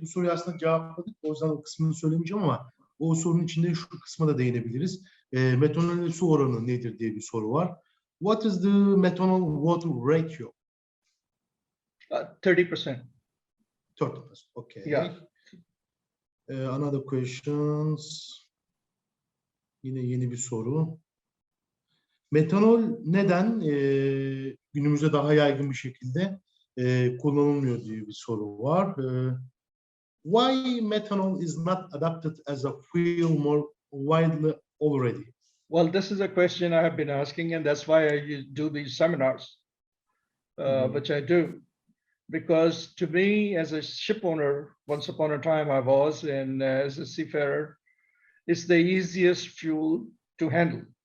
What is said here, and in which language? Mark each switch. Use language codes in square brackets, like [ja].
[tr] Bu soruyu aslında cevapladık. O yüzden o kısmını söylemeyeceğim ama o sorunun içinde şu kısma da değinebiliriz. Metanol su oranı nedir diye bir soru var. [en] What is the methanol water ratio? 30%. 30%. Okay. Yeah. Another questions. [tr] Yine yeni bir soru. Metanol neden günümüzde daha yaygın bir şekilde kullanılmıyor diye bir soru var. [en] Why methanol is not adopted as a fuel more widely already? Well, this is a question I have been asking, and that's why I do these seminars, which I do. Because to me, as a ship owner, once upon a time I was, and as a seafarer, it's the easiest fuel to handle.